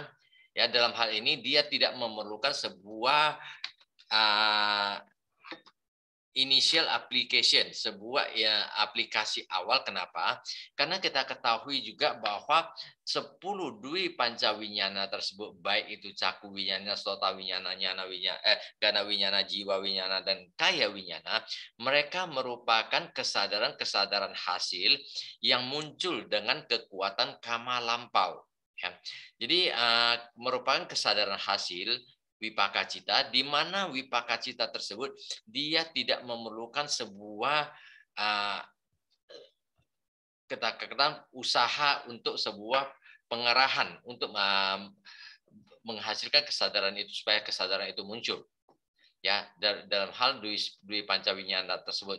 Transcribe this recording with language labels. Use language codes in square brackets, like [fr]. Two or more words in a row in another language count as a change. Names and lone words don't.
[id] Ya, dalam hal ini dia tidak memerlukan sebuah [en] initial application, [id] sebuah aplikasi awal. Kenapa? Karena kita ketahui juga bahwa 10 [pi] dwi pancawinyana [id] tersebut, baik itu [pi] caku winyana, sota winyana, nyana winyana, gana winyana, jiwa winyana, [id] dan [pi] kaya winyana, [id] mereka merupakan kesadaran-kesadaran hasil yang muncul dengan kekuatan kama lampau. Ya. Jadi merupakan kesadaran hasil [pi] Wipaka cita, [id] di mana [pi] wipaka cita [id] tersebut dia tidak memerlukan sebuah katakan usaha untuk sebuah pengerahan untuk menghasilkan kesadaran itu supaya kesadaran itu muncul, ya, dalam hal [pi] dwi pancawinyana [id] tersebut.